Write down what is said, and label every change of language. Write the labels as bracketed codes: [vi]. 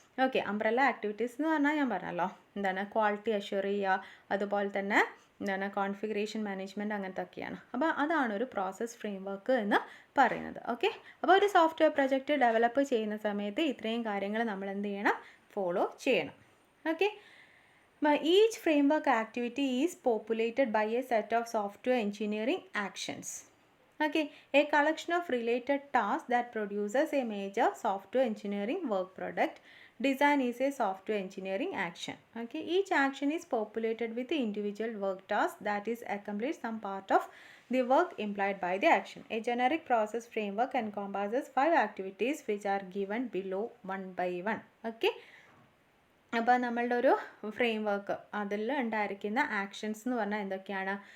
[ml] Okay, umbrella activities എന്ന് പറഞ്ഞാൽ ഞാൻ പറഞ്ഞല്ലോ, ക്വാളിറ്റി അഷ്വർ ചെയ്യുക, അതുപോലെ തന്നെ കോൺഫിഗറേഷൻ മാനേജ്മെൻറ്റ്, അങ്ങനത്തെ ഒക്കെയാണ്. അപ്പോൾ അതാണ് ഒരു പ്രോസസ് ഫ്രെയിംവർക്ക് എന്ന് പറയുന്നത്. ഓക്കെ, അപ്പോൾ ഒരു സോഫ്റ്റ്വെയർ പ്രൊജക്റ്റ് ഡെവലപ്പ് ചെയ്യുന്ന സമയത്ത് ഇത്രയും കാര്യങ്ങൾ നമ്മൾ എന്ത് ചെയ്യണം, ഫോളോ ചെയ്യണം. [en] Okay, each framework activity is populated by a set of software engineering actions. Okay, a collection of related tasks that produces a major software engineering work product. Design is a software engineering action. Okay, each action is populated with the individual work task that is accomplished some part of the work implied by the action. A generic process framework encompasses 5 activities which are given below one by one. [ml] Okay, അപ്പോൾ നമ്മളുടെ ഒരു framework അതിൽ ഉണ്ടായിരിക്കുന്ന actions എന്ന് പറഞ്ഞാൽ എന്തൊക്കെയാണ്?